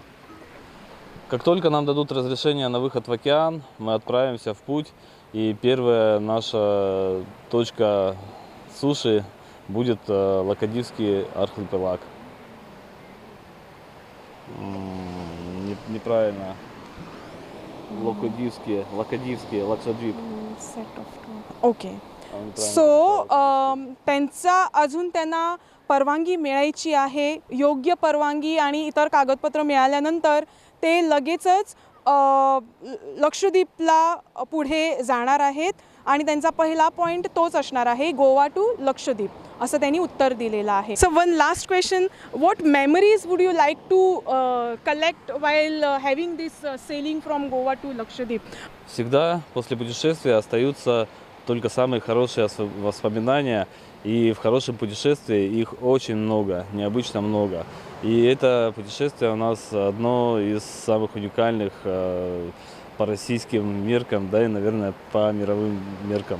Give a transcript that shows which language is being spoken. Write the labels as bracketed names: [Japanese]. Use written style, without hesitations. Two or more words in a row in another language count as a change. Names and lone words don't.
[Russian] Как только нам дадут разрешение на выход в океан, мы отправимся в путь, и первая наша точка суши будет Лакадивский архипелаг. Неправильно. Лакадивский, Лакшадвип. [Marathi] ओके. सो अजून त्यांना परवानगी मिळायची आहे. योग्य परवानगी आणि इतर कागदपत्र मिळाल्यानंतर ते लगेचच लक्षद्वीपला पुढे जाणार आहेत आणि त्यांचा पहिला पॉईंट तोच असणार आहे, गोवा टू लक्षद्वीप असं त्यांनी उत्तर दिलेलं आहे. [English] so one last question, what memories would you like to collect while having this sailing from Goa to Lakshadweep? [Russian] Всегда после путешествия остаются только самые хорошие воспоминания, и в хорошем путешествии их очень много, необычно много. И это путешествие у нас одно из самых уникальных по российским меркам, да и, наверное, по мировым меркам.